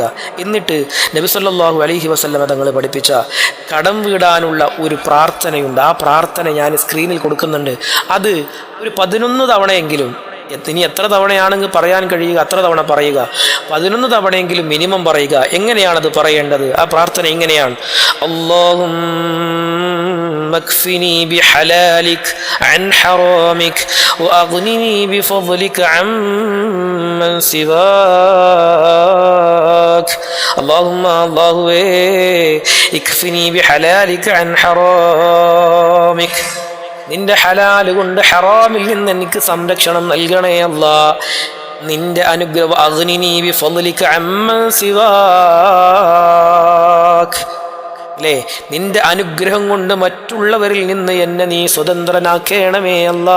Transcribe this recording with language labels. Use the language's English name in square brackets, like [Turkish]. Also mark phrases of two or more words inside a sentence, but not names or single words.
[Malayalam] എന്നിട്ട് നബി [Arabic] صلى الله عليه وسلم [Malayalam] തങ്ങൾ പഠിപ്പിച്ച കടം വീടാനുള്ള ഒരു പ്രാർത്ഥനയുണ്ട്. ആ പ്രാർത്ഥന ഞാൻ സ്ക്രീനിൽ കൊടുക്കുന്നുണ്ട്. അത് ഒരു 11 തവണയെങ്കിലും, ഇനി എത്ര തവണയാണെങ്കിൽ പറയാൻ കഴിയുക അത്ര തവണ പറയുക. 11 തവണയെങ്കിലും മിനിമം പറയുക. എങ്ങനെയാണത് പറയേണ്ടത്? ആ പ്രാർത്ഥന ഇങ്ങനെയാണ്: [Arabic] اللهم اكفني بحلالك عن حرامك وأغنني بفضلك عمن سواك اللهم اكفني بحلالك عن حرامك. [Malayalam] നിന്റെ ഹലാല് കൊണ്ട് ഹറാമിൽ നിന്ന് എനിക്ക് സംരക്ഷണം നൽകണേ അല്ലാ. നിന്റെ അനുഗ്രഹം [Arabic] أغنني بفضلك عمن سواك, അല്ലേ? [Malayalam] നിന്റെ അനുഗ്രഹം കൊണ്ട് മറ്റുള്ളവരിൽ നിന്ന് എന്നെ നീ സ്വതന്ത്രനാക്കേണമേ അല്ലാ.